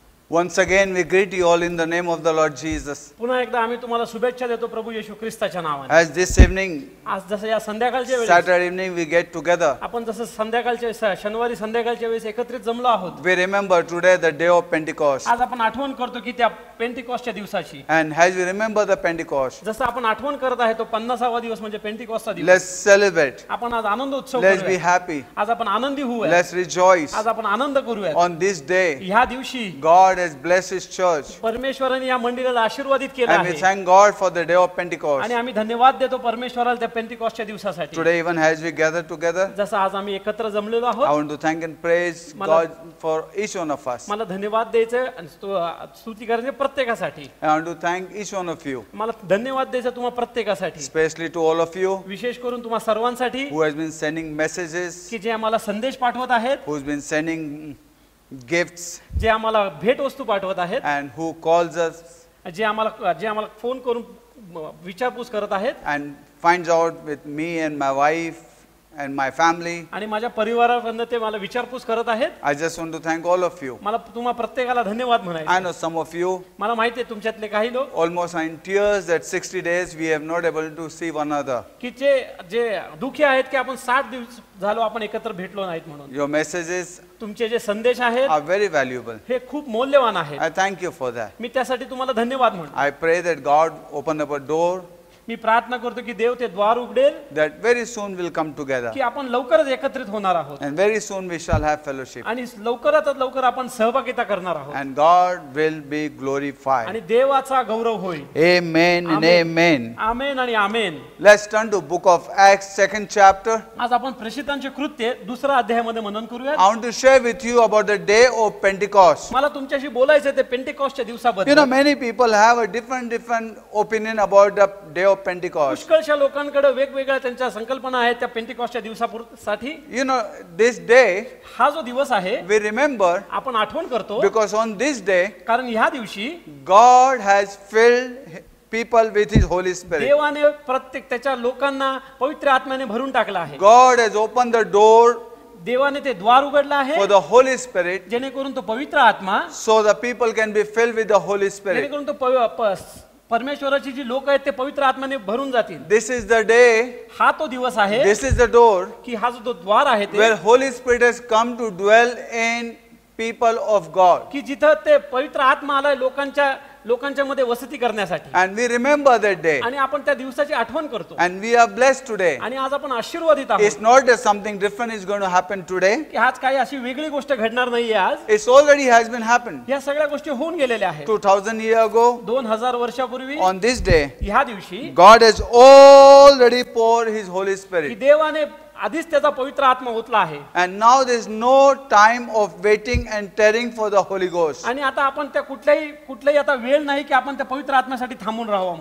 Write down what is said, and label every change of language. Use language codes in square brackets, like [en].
[en] Once again, we greet you all in the name of the Lord Jesus. [mr] पुन्हा एकदा आम्ही तुम्हाला शुभेच्छा देतो प्रभू येशू ख्रिस्ताच्या नावाने. [en] As this evening, [mr] आज जसं या संध्याकाळच्या वेळेस [en] Saturday evening, we get together. [mr] आपण जसं संध्याकाळच्या शनिवारी संध्याकाळच्या वेळेस एकत्रित जमलो आहोत. [en] We remember today the day of Pentecost. [mr] आज आपण आठवण करतो की त्या पेंटिकॉस्टच्या दिवसाची. [en] And as we remember the Pentecost, [mr] जसं आपण आठवण करत आहे तो 50वा दिवस म्हणजे पेंटिकॉस्टचा दिवस. [en] let's celebrate. [mr] आपण आज आनंद उत्सव [en] Let's be [mr] करूया. [en] happy. [mr] आज आपण आनंदी होऊया. [en] Let's rejoice. [mr] आज आपण आनंद करूया. [en] On this day, [mr] ह्या दिवशी [en] God has blessed His church. [mr] परमेश्वराने या मंदिराला आशीर्वादित केलं [en] And we [mr] आहे. [en] thank God for the day of Pentecost. [mr] आणि आम्ही धन्यवाद देतो परमेश्वराला त्या पेंटिकॉस्टच्या दिवसासाठी. [en] Today, even as we gather together, [mr] जसं आज आम्ही एकत्र जमलेलो [en] I [mr] आहोत. [en] want to thank and praise God for each one of us. [mr] मला धन्यवाद द्यायचं आणि स्तुती करायची प्रत्येकासाठी. [en] I want to thank each one of you, [mr] मला धन्यवाद द्यायचं तुम्हा प्रत्येकासाठी, [en] especially to all of you [mr] विशेष करून तुम्हा सर्वांसाठी [en] who has been sending messages, [mr] की जे आम्हाला संदेश पाठवत आहेत, [en] who's been sending gifts, [mr] जे आम्हाला भेट वस्तू पाठवत आहेत, [en] and who calls us [mr] जे आम्हाला फोन करून विचारपूस करत आहेत [en] and finds out with me and my wife and my family. [mr] आणि माझ्या परिवाराकडनं ते मला विचारपूस करत आहेत. [en] I just want to thank all of you. [mr] मला तुम्हा प्रत्येकाला धन्यवाद [en] I [mr] म्हणायचं. [en] know some of you [mr] मला माहिती आहे तुमच्यातले काही लोक [en] almost are in tears that 60 days we have not able to see one another. [mr] की जे दुःखी आहेत की आपण 60 दिवस झालो आपण एकत्र भेटलो नाहीत म्हणून. [en] Your messages [mr] तुमचे जे संदेश आहेत [en] are very valuable. [mr] हे खूप मौल्यवान आहेत. [en] I thank you for that. [mr] मी त्यासाठी तुम्हाला धन्यवाद म्हणतो. [en] I pray that God open up a door [mr] मी प्रार्थना करतो की देव ते द्वार उघडेल [en] that very soon we'll come together [mr] की आपण लवकरच एकत्रित होणार आहोत [en] and very soon we shall have fellowship [mr] आणि लवकरात लवकर आपण सहभागिता करणार आहोत [en] and God will be glorified. [mr] आणि देवाचा गौरव होईल. [en] Amen and amen. [mr] आमेन आणि आमेन. [en] Let's turn to book of Acts 2nd chapter. [mr] आज आपण प्रेषितांचे कृत्य 2रा अध्यायामध्ये मनन करूया. [en] I want to share with you about the day of Pentecost. [mr] मला तुमच्याशी बोलायचं ते पेंटिकॉस्टच्या [en] You know, [mr] दिवसाबद्दल. [en] many people have a different opinion about the day of Pentecost. [mr] पुष्कळशा लोकांकडे वेगवेगळ्या त्यांच्या संकल्पना आहेत त्या पेंटिकॉस्टच्या दिवसासाठी. [en] You know, this day [mr] हा जो दिवस आहे [en] we remember [mr] आपण आठवण करतो [en] because on this day [mr] कारण ह्या दिवशी [en] God has filled people with His Holy Spirit. [mr] देवाने प्रत्येक त्याच्या लोकांना पवित्र आत्म्याने भरून टाकला आहे. [en] God has opened the door [mr] देवाने ते द्वार उघडलं आहे [en] for the Holy Spirit [mr] जेणेकरून तो पवित्र आत्मा [en] so the people can be filled with the Holy Spirit. [mr] जेणेकरून तो परमेश्वराची जी लोक आहेत ते पवित्र आत्म्याने भरून जातील. [en] This is the day, [mr] हा तो दिवस आहे [en] this is the door [mr] की हा जो द्वार आहे ते [en] where Holy Spirit has come to dwell in people of God. [mr] की जिथं ते पवित्र आत्मा आलाय लोकांच्या मध्ये वसती करण्यासाठी. [en] And we remember that day. [mr] आणि आपण त्या दिवसाची आठवण करतो. [en] And we are blessed today. [mr] आणि आज आपण आशीर्वादित [en] It's [mr] आहोत [en] not that something different is going to happen today. [mr] की आज काही अशी वेगळी गोष्ट घडणार नाहीये. आज [en] It's already has been happened. [mr] या सगळ्या गोष्टी होऊन गेलेल्या आहेत. [en] 2000 years ago, [mr] 2000 वर्षापूर्वी [en] on this day, [mr] ह्या दिवशी [en] God has already poured His Holy [mr] की [en] Spirit. [mr] देवाने आधीच त्याचा पवित्र आत्मा ओतला आहे. [en] And now there is no time of waiting and tarrying for the Holy Ghost. [mr] आणि आता आपण त्या कुठल्याही आता वेळ नाही की आपण त्या पवित्र आत्म्यासाठी थांबून राहावं.